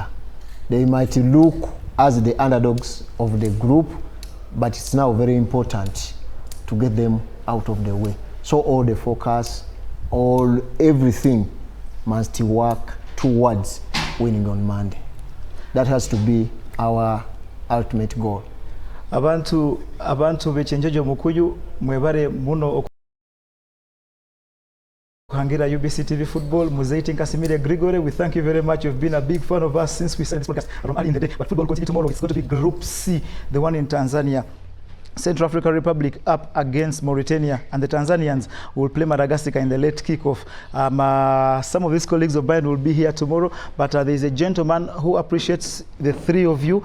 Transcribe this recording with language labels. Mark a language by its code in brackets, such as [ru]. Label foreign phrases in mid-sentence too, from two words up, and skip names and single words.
[en] They might look as the underdogs of the group, but it's now very important to get them out of the way. So all the focus, everything must work towards winning on Monday. That has to be our ultimate goal. [nyn] Abantu bechenjejo mukuyu mwebare muno okuhangira UBC TV football. [en] Muzeiti Nkasimire Gregory, we thank you very much. You've been a big fan of us since we started this podcast around early in the day. But football continues tomorrow. It's going to be Group C, the one in Tanzania. Central African Republic up against Mauritania, and the Tanzanians will play Madagascar in the late kickoff. Some of these colleagues of mine will be here tomorrow, but there is a gentleman who appreciates the three of you.